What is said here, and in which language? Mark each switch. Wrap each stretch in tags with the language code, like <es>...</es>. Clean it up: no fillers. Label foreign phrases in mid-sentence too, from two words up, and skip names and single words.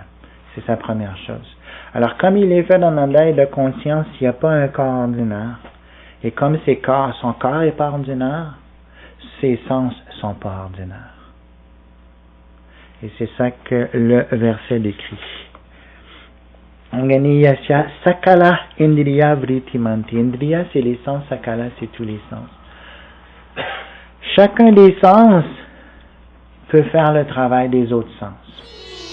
<fr>C'est sa première chose. Alors, comme il est fait d'Ananda et de conscience, il n'y a pas un corps ordinaire. Et comme son corps n'est pas ordinaire, ses sens ne sont pas ordinaires. Et c'est ça que le verset décrit.</fr> <sa>Anganiyasya sakala indriya vritimanti.</sa> <fr>Indriya, c'est les sens, sakala, c'est tous les sens. Chacun des sens peut faire le travail des autres sens.</fr>